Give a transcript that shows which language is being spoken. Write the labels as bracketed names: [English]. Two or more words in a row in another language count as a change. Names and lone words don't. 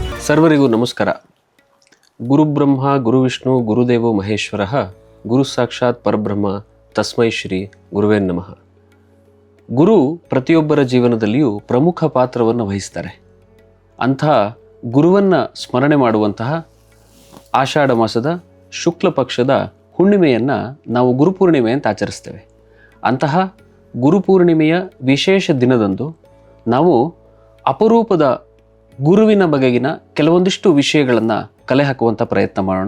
[Kannada] ಸರ್ವರಿಗೂ ನಮಸ್ಕಾರ. [Sanskrit] ಗುರುಬ್ರಹ್ಮ ಗುರುವಿಷ್ಣು ಗುರುದೇವೋ ಮಹೇಶ್ವರ ಗುರು ಸಾಕ್ಷಾತ್ ಪರಬ್ರಹ್ಮ ತಸ್ಮೈ ಶ್ರೀ ಗುರುವೇ ನಮಃ. [Kannada] ಗುರು ಪ್ರತಿಯೊಬ್ಬರ ಜೀವನದಲ್ಲಿಯೂ ಪ್ರಮುಖ ಪಾತ್ರವನ್ನು ವಹಿಸ್ತಾರೆ. ಅಂಥ ಗುರುವನ್ನು ಸ್ಮರಣೆ ಮಾಡುವಂತಹ ಆಷಾಢ ಮಾಸದ ಶುಕ್ಲ ಪಕ್ಷದ ಹುಣ್ಣಿಮೆಯನ್ನು ನಾವು ಗುರುಪೂರ್ಣಿಮೆ ಅಂತ ಆಚರಿಸ್ತೇವೆ. ಅಂತಹ ಗುರುಪೂರ್ಣಿಮೆಯ ವಿಶೇಷ ದಿನದಂದು ನಾವು ಅಪರೂಪದ ಗುರುವಿನ ಬಗೆಗಿನ ಕೆಲವೊಂದಿಷ್ಟು ವಿಷಯಗಳನ್ನು ಕಲೆ ಹಾಕುವಂಥ ಪ್ರಯತ್ನ ಮಾಡೋಣ.